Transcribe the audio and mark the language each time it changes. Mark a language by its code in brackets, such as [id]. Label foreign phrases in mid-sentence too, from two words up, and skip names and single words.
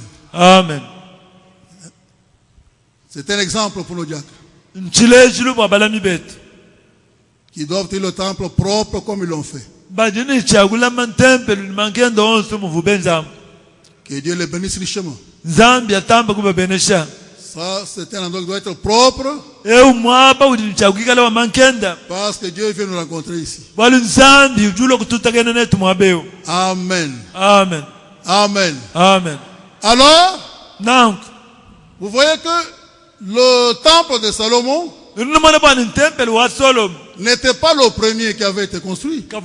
[fr] Amen. C'est un exemple pour nos diacres qui doivent tenir le temple propre comme ils l'ont fait. Que Dieu les bénisse richement. [lu] Nzambi atamba kubabenesha. [fr] Ça, c'est un endroit qui doit être propre. Parce que Dieu vient nous rencontrer ici. Amen. Amen. Amen. Amen. Alors, donc, vous voyez que le temple de Salomon n'était pas le premier qui avait été construit.